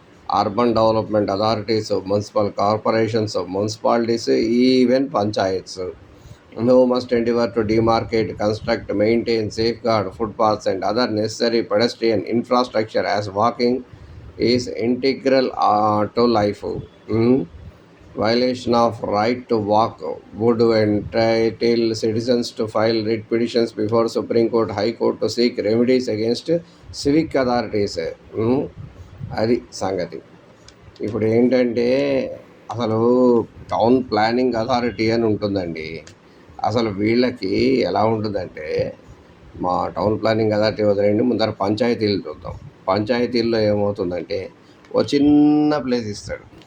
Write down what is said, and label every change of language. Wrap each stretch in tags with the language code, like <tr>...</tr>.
<en>Urban development authorities, municipal corporations, municipalities, even panchayats. No must endeavor to demarcate, construct, maintain, safeguard footpaths and other necessary pedestrian infrastructure as walking is integral to life. Hmm? Violation of right to walk would entitle citizens to file writ petitions before Supreme Court, High Court to seek remedies against civic authorities.</en> <te>Hmm? అది సంగతి. ఇప్పుడు ఏంటంటే అసలు town planning authority అని ఉంటుందండి. అసలు వీళ్ళకి ఎలా ఉంటుందంటే, మా టౌన్ ప్లానింగ్ అథారిటీ వదిలేయండి, ముందర పంచాయతీలు చూద్దాం. పంచాయతీల్లో ఏమవుతుందంటే ఓ చిన్న ప్లేస్ ఇస్తాడు.</te>